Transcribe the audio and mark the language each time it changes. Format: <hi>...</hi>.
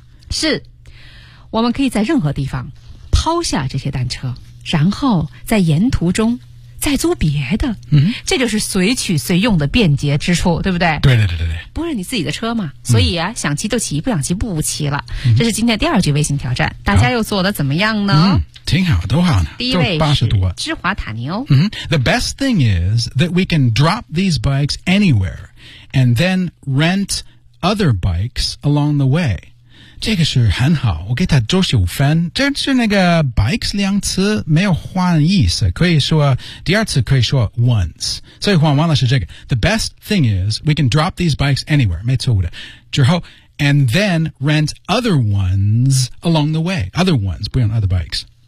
<zh>是我们可以在任何地方抛下这些单车然后在沿途中再租别的、这就是随取随用的便捷之处对不对对对对对不是你自己的车嘛所以啊、想骑就骑不想骑不骑了、这是今天第二句微信挑战大家又做得怎么样呢挺好，都好呢。第一位是芝华塔尼欧。 Mm-hmm.</zh> <en>The best thing is that we can drop these bikes anywhere and then rent other bikes along the way.</en> <zh>这个是很好，我给他九十五分。这是那个 bikes 两次没有换意思，可以说第二次可以说 once。所以换完了是这个。</zh> <en>The best thing is we can drop these bikes anywhere，</en> <zh>没错误的。</zh> <en>之后 and then rent other ones along the way， other ones</en> <zh>不用</zh> <en>other bikes。</en>